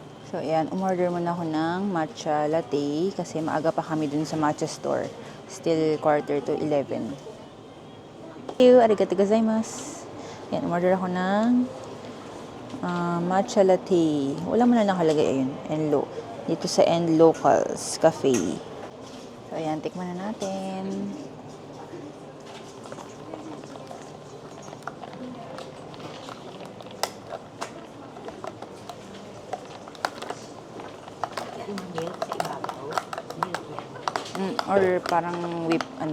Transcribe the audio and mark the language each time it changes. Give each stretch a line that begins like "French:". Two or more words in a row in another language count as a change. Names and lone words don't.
Filipino: So, ayan, umorder muna ako ng
English: matcha latte
Filipino: kasi maaga pa kami dun sa
English: matcha store. Still quarter to 11. Thank you,
Japanese: ありがとうございます.
Filipino: Ayan, umorder ako ng
English: matcha latte.
Filipino: Wala mo na nakalagay, ayun, Enlo. Dito sa Locals Cafe. So, ayan, tikman na natin. Or parang whip.